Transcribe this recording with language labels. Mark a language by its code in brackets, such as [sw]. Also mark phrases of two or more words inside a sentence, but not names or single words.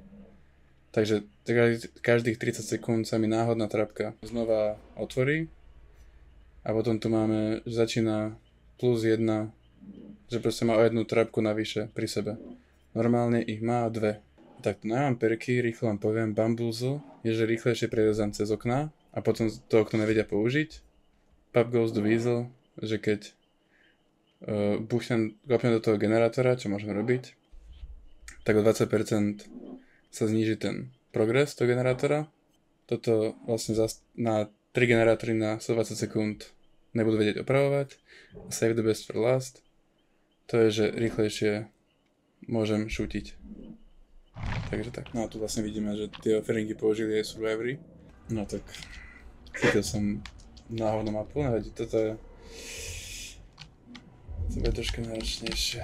[sk] Takže každých 30 sekúnd sa mi náhodná trapka znova otvorí a potom tu máme, že začína +1, že proste má o jednu trapku navyše pri sebe. Normálne ich má 2. Tak tu mám perky, rýchlo vám poviem. Bamboozle je, že rýchlejšie prelezám cez okná a potom to okno nevedia použiť. [en] Pop goes the weasel, [sk] že keď kopnem do toho generátora, čo môžem robiť, tak o 20% sa zníži ten progres toho generátora. Toto vlastne na 3 generátory na 120 sekúnd nebudú vedieť opravovať. [en] Save the best for last. [sk] To je, že rýchlejšie môžem šútiť. Takže tak. No a tu vlastne vidíme, že tie offeringy použili aj survivory. No tak chytil som náhodnú mapu, nevadí, toto je troška náročnejšie.